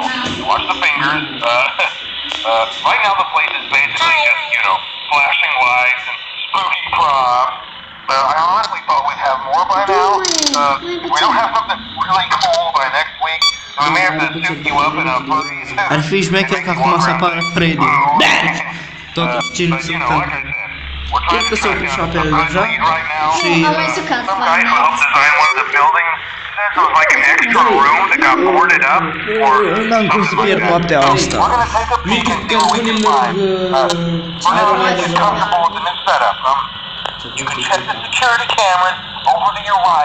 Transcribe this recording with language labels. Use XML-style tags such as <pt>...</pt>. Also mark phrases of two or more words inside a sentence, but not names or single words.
<en>You watch the fingers. Right now the place is basically just, you know, flashing lights and spooky props. I honestly thought we'd have more by now. If we don't have something really cool by next week, then we may have to suit you up in a fuzzy suit.</en> <ro>Ar fi șmecher ca acum să apară Freddy. Totuși ce nu se</ro> <en>You know, like</en> <ro>întâmplă.</ro> <en>I said, we're trying</en> <ro>Cred că</ro> <en>to</en> <ro>s-a</ro> <en>track</en> <ro>dus</ro> <en>down</en> <ro>apel</ro> <en>the</en> <ro>deja</ro> <en>lead right now.</en> <ro>și Am mai jucat</ro> <en>Some</en> <ro>Five</ro> <en>guy who helped</en> <ro>Nights.</ro> <en>design one of the buildings said it was like an extra room that got boarded up or</en> <ro>N-am cum să</ro> <en>something</en> <ro>pierd</ro> <en>like that.</en> <ro>noaptea</ro> <en>So</en> <ro>asta.</ro> <en>we're gonna take a peek and see what we can find. We're gonna get comfortable with the new setup. You can check the security cameras over to your right.</en>